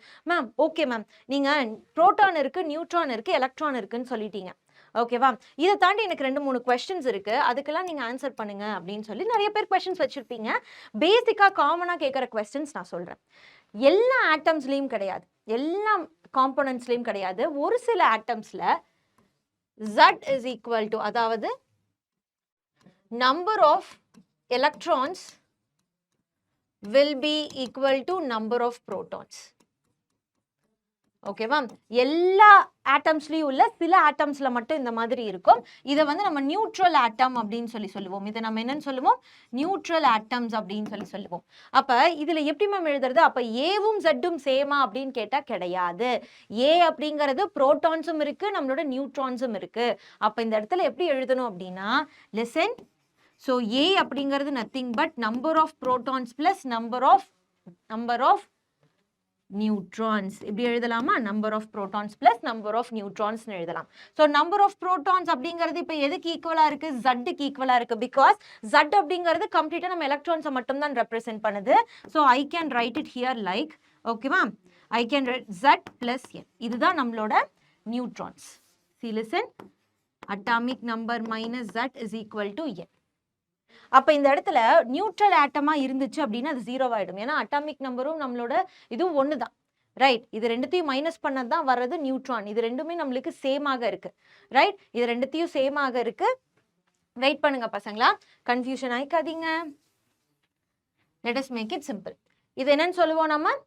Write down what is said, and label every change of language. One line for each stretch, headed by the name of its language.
Tamil: Ma'am okay ma'am, நீங்கள் proton இருக்கு, neutron இருக்கு, எலக்ட்ரான் இருக்குன்னு சொல்லிட்டீங்க. ஓகேவா? இதை தாண்டி எனக்கு 2-3 கொஸ்டின்ஸ் இருக்கு, அதுக்கெல்லாம் நீங்க ஆன்சர் பண்ணுங்க அப்படின்னு சொல்லி நிறைய பேர் கொஸ்டின்ஸ் வச்சிருப்பீங்க. பேசிக்கா காமனா கேட்குற கொஸ்டின்ஸ் நான் சொல்றேன். எல்லா ஆட்டம்ஸ்லயும் கிடையாது, எல்லா காம்போனன்ட்ஸ்லயும் கிடையாது. ஒரு சில ஆட்டம்ஸ்ல
English: Z is equal to, அதாவது number of electrons will be equal to number of protons.
Tamil: ஓகேவா? எல்லா ஆட்டம்ஸ்லயும் உள்ள சில ஆட்டம்ஸ்ல மட்டும் இந்த மாதிரி இருக்கும். இதை வந்து நம்ம நியூட்ரல் ஆட்டம் அப்படின்னு சொல்லுவோம். இதை நம்ம என்னன்னு சொல்லுவோம்? நியூட்ரல் ஆட்டம்ஸ் அப்படின்னு சொல்லுவோம். அப்ப இதுல எப்படி மேம் எழுதுறது? அப்ப ஏவும் ஜெட்டும் சேமா அப்படின்னு கேட்டா கிடையாது. ஏ அப்படிங்கிறது புரோட்டான்ஸும் இருக்கு, நம்மளோட நியூட்ரான்ஸும் இருக்கு. அப்ப இந்த இடத்துல எப்படி எழுதணும் அப்படின்னா,
English: Listen. So A அப்படிங்கிறது nothing but number of protons plus number of neutrons.
Tamil: இப்படி எழுதலாமா?
English: Number of protons plus number of neutrons எழுதலாம். So number of protons அப்படிங்கிறது
Tamil: இப்போ எதுக்கு ஈக்குவலா இருக்கு?
English: ஜட்டுக்கு ஈக்குவலா இருக்கு.
Tamil: பிகாஸ் ஜட் அப்படிங்கிறது கம்ப்ளீட்டா நம்ம எலக்ட்ரான்ஸை மட்டும் தான் ரெப்ரசென்ட் பண்ணுது.
English: So I can write it here like, ஓகேவா? I can write Z பிளஸ் N.
Tamil: இதுதான் நம்மளோட neutrons.
English: See, listen. Atomic number minus Z is equal to N.
Tamil: அப்ப இந்த இடத்துல நியூட்ரல் ஆட்டமா இருந்துச்சு அப்படின்னா அது 0 ஆயிடும். ஏன்னா அட்டாமிக் நம்பரும் நம்மளோட இதுவும் ஒண்ணுதான். ரைட், இது ரெண்டுத்தையும் மைனஸ் பண்ணதான் வர்றது நியூட்ரான். இது ரெண்டுமே நம்மளுக்கு சேமாக இருக்கு. ரைட், இது ரெண்டுத்தையும் சேமாக இருக்கு. வெயிட் பண்ணுங்க பசங்களா, confusion ஆயிக்காதீங்க.
English: Let us make it simple.
Tamil: இது என்னன்னு சொல்லுவோம் நம்ம?